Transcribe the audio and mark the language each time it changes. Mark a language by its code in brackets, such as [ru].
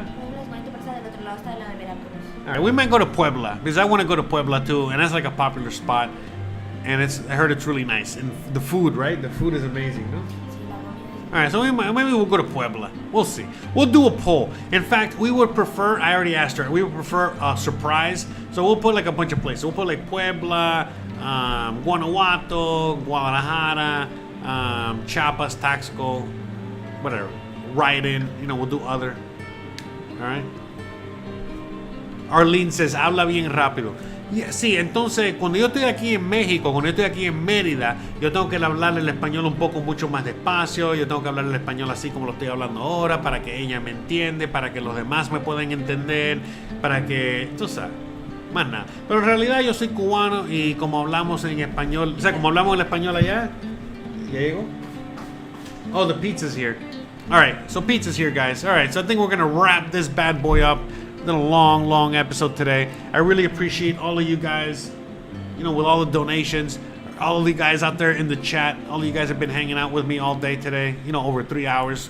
[es] Puebla es bonito, pero está del otro lado, está del lado de Veracruz. [en] All right, we might go to Puebla because I want to go to Puebla too, and that's like a popular spot, and I heard it's really nice, and the food, right? The food is amazing, no? All right, so maybe we'll go to Puebla. We'll see. We'll do a poll. In fact, we would prefer, I already asked her, we would prefer a surprise. So we'll put like a bunch of places. We'll put like Puebla, Guanajuato, Guadalajara, Chiapas, Taxco, whatever. Write in, we'll do other. All right. Arlene says, [es] habla bien rápido. [en] Yeah, [es] sí, entonces cuando yo estoy aquí en México, cuando yo estoy aquí en Mérida, yo tengo que hablar el español un poco mucho más despacio, yo tengo que hablar el español así como lo estoy hablando ahora, para que ella me entiende, para que los demás me puedan entender, para que, tú sabes, más nada. Pero en realidad yo soy cubano y como hablamos en español, o sea, como hablamos el español allá, ¿ya llegó? [en] Oh, the pizza's here. All right, so pizza's here, guys. All right, so I think we're going to wrap this bad boy up. It's been a long episode today. I really appreciate all of you guys, with all the donations, all of you guys out there in the chat. All of you guys have been hanging out with me all day today, over 3 hours.